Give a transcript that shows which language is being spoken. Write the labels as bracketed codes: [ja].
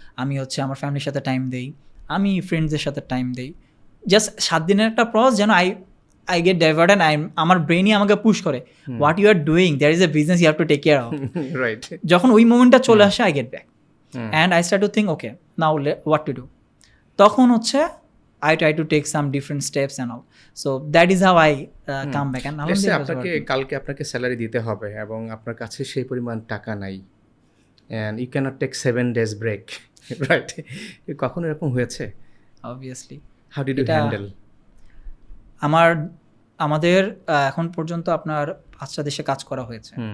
[bn] আমি হচ্ছে আমার ফ্যামিলির সাথে টাইম দেই, আমি ফ্রেন্ডসদের সাথে টাইম দেই। জাস্ট 7 দিনের একটা প্রস যেন [en] I get divert and [bn] আমার ব্রেনই আমাকে পুশ করে, [en] What you are doing, there is a business you have to take care of. Right. [bn] যখন ওই মোমেন্টটা চলে আসে, [en] I get back and I start to think okay now what to do. [bn] তখন হচ্ছে [en] I try to take some different steps and all. So that is how I come back. And [bn] আপনাকে কালকে আপনাকে salary দিতে হবে এবং আপনার কাছে সেই পরিমাণ টাকা নাই, [en] and you cannot take 7 days break, right? [bn] কখনো এরকম হয়েছে? [en] Obviously. How did you handle? [bn] আমাদের এখন পর্যন্ত আপনার 5টা দেশে কাজ করা হয়েছে।